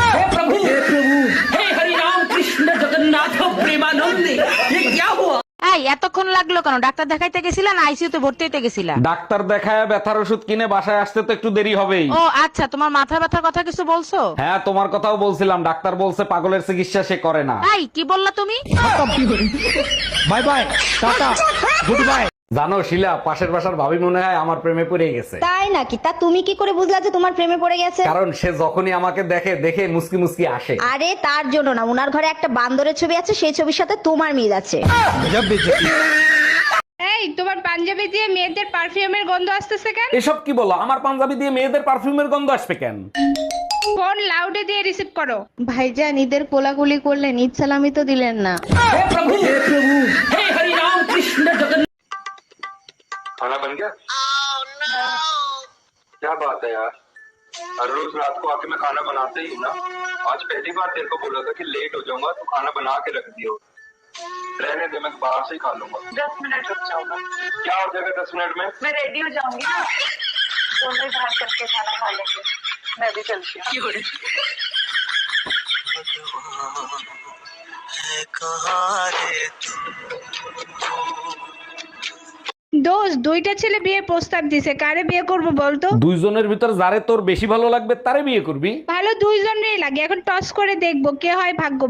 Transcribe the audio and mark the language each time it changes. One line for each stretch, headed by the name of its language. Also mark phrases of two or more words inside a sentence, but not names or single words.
Bangla: এই এতক্ষণ লাগলো কেন? ডাক্তার দেখাইতে গেছিলা না আইসিইউতে ভর্তি হইতে গেছিলা? ডাক্তার দেখায় ব্যথার ওষুধ কিনে বাসায় আসতে তো একটু দেরি হবেই। ও আচ্ছা, তোমার মাথা ব্যথার কথা কিছু বলছো? হ্যাঁ, তোমার কথাও বলছিলাম, ডাক্তার বলছে পাগলের চিকিৎসা সে করে না। এই কি বললা তুমি?
English: bye bye tata good bye.
Bangla: জানো শিলা, পাশের বাসার ভাবি মনে হয় আমার প্রেমে পড়ে গেছে। তাই নাকি? তা তুমি কি করে বুঝলা যে তোমার প্রেমে পড়ে গেছে? কারণ সে যখনই আমাকে দেখে মুসকি মুসকি আসে। আরে তার জন্য না, উনার ঘরে একটা বান্দরের ছবি আছে, সেই ছবির সাথে তোমার মিল আছে। এই তোমার পাঞ্জাবি দিয়ে মেয়েদের পারফিউমের গন্ধ আসতেছে কেন? এসব কি বলো? আমার পাঞ্জাবি দিয়ে মেয়েদের পারফিউমের গন্ধ আসবে কেন? ফোন লাউডে দিয়ে রিসিভ করো। ভাইজান, ঈদের কোলাকুলি করলেন, ঈদ সালামি তো দিলেন না।
Hindi: खाना बन गया? क्या बात है यार, हर रोज रात को आके मैं खाना बनाता ही हूँ ना। आज पहली बार तेरे को बोला था कि लेट हो जाऊंगा तो खाना बना के रख दियो। रहने दे, मैं बाहर से ही खा लूंगा। 10 मिनट रुक जाऊंगा, क्या हो जाएगा 10 मिनट में? मैं रेडी हो जाऊंगी ना, दोनों बाहर करके खाना खा लेंगे। मैं भी चलती हूँ।
Bangla: দোস্ত, দুইটা ছেলে বিয়ের প্রস্তাব দিছে, কারে বিয়ে করব বলতো? দুইজনের ভিতর যারে তোর বেশি ভালো লাগবে তারে বিয়ে করবি। ভালো দুইজনেরই লাগে, এখন টস করে দেখবো কে হয় ভাগ্যবান।